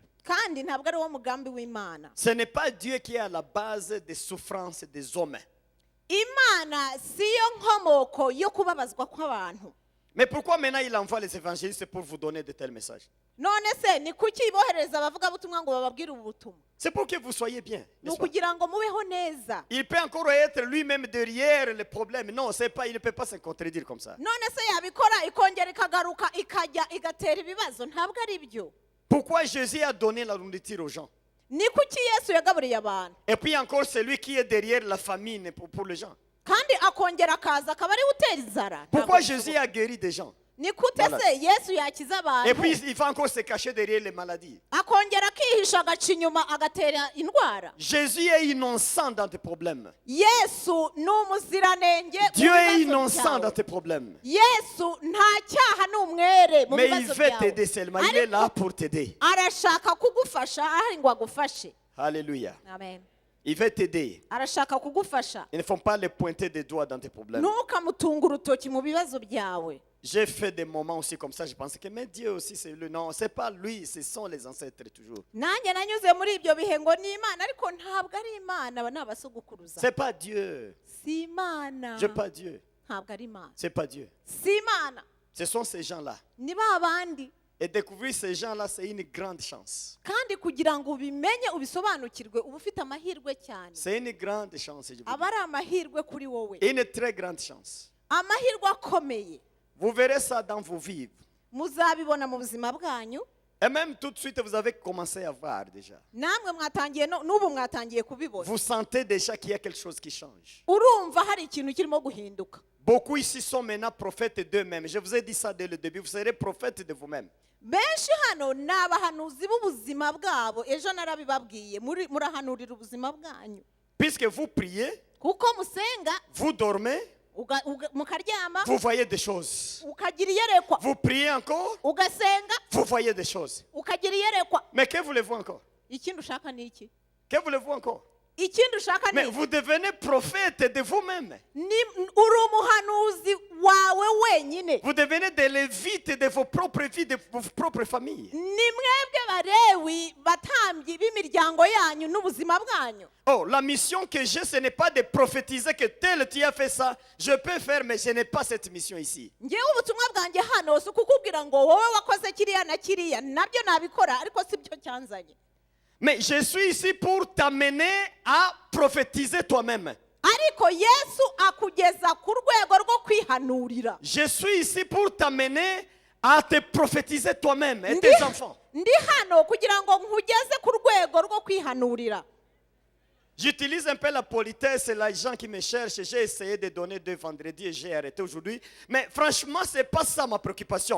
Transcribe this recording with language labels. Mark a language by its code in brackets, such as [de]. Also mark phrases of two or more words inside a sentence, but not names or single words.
[rw] kandi ntabwo ari wo mugambi w'imana [fr] Ce n'est pas Dieu qui est à la base des souffrances des hommes. [rw] imana si yo nkomoko yo kubabazwa kw'abantu [fr] Mais pourquoi maintenant il envoie les évangélistes pour vous donner de tels messages? [rw] none se ni kuki ibohereza abavugabutumwa ngo bababwire ubu butumwa [fr] C'est pour que vous soyez bien. [rw] ni [fr] n'est-ce pas? [rw] ukugira ngo mubeho neza [fr] Il peut encore être lui-même derrière les problèmes. Non, c'est pas, il ne peut pas se contredire comme ça. [rw] none se yabikora ikongera ikagaruka ikajya igatera ibibazo ntabwo ari byo [fr] Pourquoi Jésus a donné la nourriture aux gens? [rw] ni kuki yesu yagaburiye abantu [fr] Et puis encore celui qui est derrière la famine pour les gens. [rw] kandi akongera akaza akaba ariwe utera inzara [fr] Pourquoi [rw] Ntabwo [fr] Jésus [rw] bishoboka. [fr] a guéri des gens? [rw] ni kute [fr] Voilà. [rw] se yesu yakiza [fr] Et [rw] abantu [fr] puis il va encore se cacher derrière les maladies. [rw] akongera akihisha agaca inyuma agatera indwara [fr] Jésus est innocent dans tes problèmes. [rw] yesu ni umuziranenge mu [fr] Dieu est [rw] bibazo [fr] innocent [rw] byawe. [fr] dans tes problèmes. [rw] yesu nta cyaha ni umwere mu [fr] Mais il [rw] bibazo [fr] veut [rw] byawe [fr] t'aider seulement. Il est là pour t'aider. [rw] arashaka kugufasha ahari ngo agufashe [fr] Alléluia. [rw] amen [fr] Il veut t'aider. [rw] arashaka kugufasha [fr] Il ne faut pas les pointer des doigts dans tes problèmes. [rw] ntukamutunge urutoki mu bibazo byawe [fr] J'ai fait des moments aussi comme ça. Je pensais que mais Dieu aussi c'est le non. C'est pas lui, ce sont les ancêtres toujours. [rw] nanjye nanyuze muri ibyo bihe ngo ni imana ariko ntabwo ari imana aba ni abasogokuruza [fr] C'est pas Dieu. [rw] si imana [fr] Je pas Dieu. [rw] ntabwo ari imana [fr] C'est pas Dieu. [rw] si imana [fr] Ce sont ces gens-là. [rw] ni ba bandi [fr] Et découvrir ces gens-là, c'est une grande chance. [rw] kandi kugira ngo ubimenye ubisobanukirwe uba ufite amahirwe cyane [fr] C'est une grande chance. Je vous [rw] aba ari amahirwe kuri wowe [fr] dis. Une très grande chance. [rw] amahirwe akomeye [fr] Vous verrez ça dans vos vies. [rw] muzabibona mu buzima bwanyu [fr] Et même tout de suite, vous avez commencé à voir déjà. [rw] namwe mwatangiye n'ubu mwatangiye kubibona [fr] Vous sentez déjà qu'il y a quelque chose qui change. [rw] urumva hari ikintu kirimo guhinduka [fr] Beaucoup ici sont maintenant prophètes d'eux-mêmes. Je vous ai dit ça dès le début. Vous serez prophètes de vous-même. [rw] benshi hano ni abahanuzi b'ubuzima bwabo ejo narabibabwiye murahanurira ubuzima bwanyu [fr] Puisque vous priez, [rw] kuko musenga [fr] vous dormez, [rw] mukaryama [fr] vous voyez des choses. [rw] ukagira iyerekwa [fr] Vous priez encore, [rw] ugasenga [fr] vous voyez des choses. [rw] ukagira iyerekwa [fr] Mais que voulez-vous encore? [rw] ikindi ushaka ni iki [fr] Que voulez-vous encore? [rw] ikindi ushaka [fr] Mais [rw] ni [fr] vous devenez prophète de vous-même. [rw] uri umuhanuzi wawe wenyine. [fr] Vous devenez des lévites de vos propres vies, de vos propres familles. [rw] Ni mwebwe barewi batambyi b'imiryango yanyu n'ubuzima bwanyu. [fr] Oh, la mission que j'ai, ce n'est pas de prophétiser que tel tu as fait ça. Je peux faire, mais je n'ai pas cette mission ici. [rw] Ngewe ubutumwa bwanjye hano si ukukubwira ngo wowe wakoze kiriya na kiriya nabyo nabikora ariko si byo cyanzanye. [fr] Mais je suis ici pour t'amener à prophétiser toi-même. [rw] Ariko Yesu akugeza ku rwego rwo kwihanurira. [fr] Je suis ici pour t'amener à te prophétiser toi-même et tes enfants. [rw] Ndi hano kugira ngo nkugeze ku rwego rwo kwihanurira. [fr] J'utilise un peu la politesse, les gens qui me cherchent. J'ai essayé de donner 2 vendredis et j'ai arrêté aujourd'hui. Mais franchement, ce n'est pas ça ma préoccupation.